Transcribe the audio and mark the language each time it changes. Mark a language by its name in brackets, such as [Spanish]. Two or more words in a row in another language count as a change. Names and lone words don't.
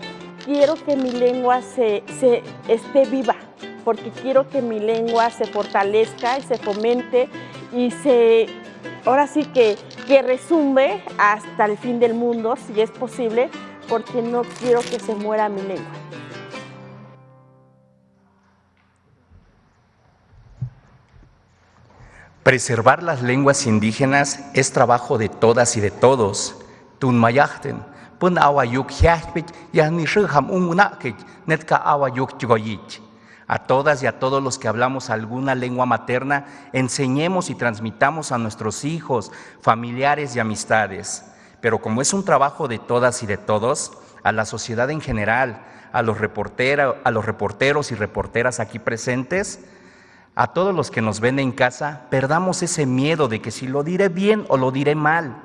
[Spanish] Quiero que mi lengua esté viva, porque quiero que mi lengua se fortalezca y se fomente y ahora sí que resumbe hasta el fin del mundo, si es posible, porque no quiero que se muera mi lengua. Preservar las lenguas indígenas es trabajo de todas y de todos. [Aguaruna] Tunmayachten, pun awayuk hiachpich, yahnishiham ungunakich, netka awayuk chigoyich. A todas y a todos los que hablamos alguna lengua materna, enseñemos y transmitamos a nuestros hijos, familiares y amistades. Pero como es un trabajo de todas y de todos, a la sociedad en general, a los reporteros y reporteras aquí presentes, a todos los que nos ven en casa, perdamos ese miedo de que si lo diré bien o lo diré mal.